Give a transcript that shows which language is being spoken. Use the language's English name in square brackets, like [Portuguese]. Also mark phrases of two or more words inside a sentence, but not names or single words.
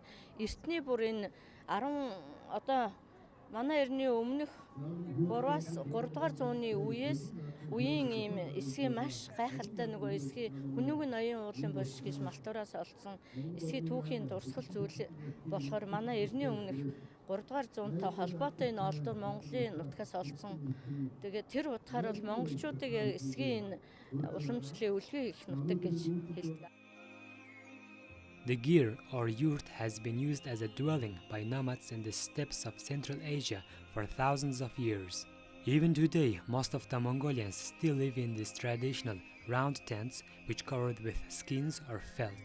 [Mongolian] Эртний бүр энэ 10 одоо манай эртний өмнөх 3-аас 3 дугаар зууны үеийн ийм эсгийн маш гайхалтай нөгөө эсгийн хүнүүг ноён уулын бош гэж малтуураас олдсон эсгийн түүхийн дурсгал зүйл болохоор манай эртний өмнөх 3 дугаар зуунтай холбоотой энэ олдор Монголын нутгаас олдсон. Тэгээд тэр утгаар бол монголчуудыг эсгийн уламжлалын үлгий их нутаг гэж хэлдэг. [English] The gir or yurt has been used as a dwelling by nomads in the steppes of Central Asia for thousands of years. Even today, most of the Mongolians still live in these traditional round tents which covered with skins or felt.